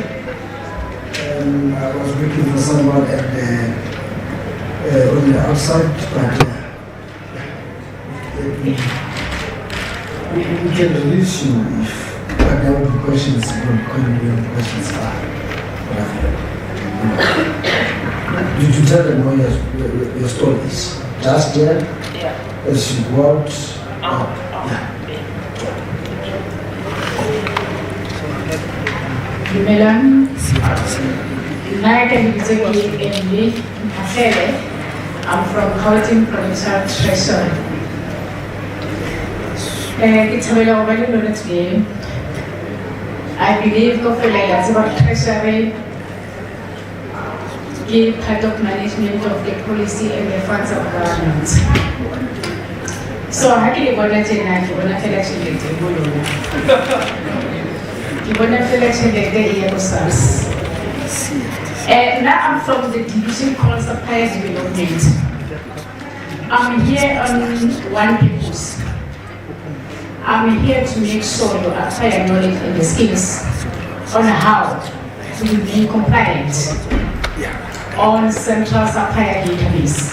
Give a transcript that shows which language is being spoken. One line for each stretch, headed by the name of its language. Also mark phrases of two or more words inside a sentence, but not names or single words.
English: I was looking for someone at on the outside, but we can release you if there will be questions. Questions Did you tell them what your story is? Just there, as you go out.
Southern Sotho: Dumelang, nna ke lebitso ke Emily Mafele.
English: I'm from Gauteng Provincial Treasury.
Southern Sotho: Ke thabela ho ba le lona today.
English: I believe
Southern Sotho: kaofela ya tseba
English: treasury ke part of management of the policy and the funds of government.
Southern Sotho: So ha ke le bona tjena ke bona fela tjhelete mo lona. Ke bona fela tjhelete e ya SARS.
English: Now I'm from the division called Supplier Development. I'm here on one purpose. I'm here to make sure you acquire knowledge and the skills on how to be compliant on Central Supplier Database.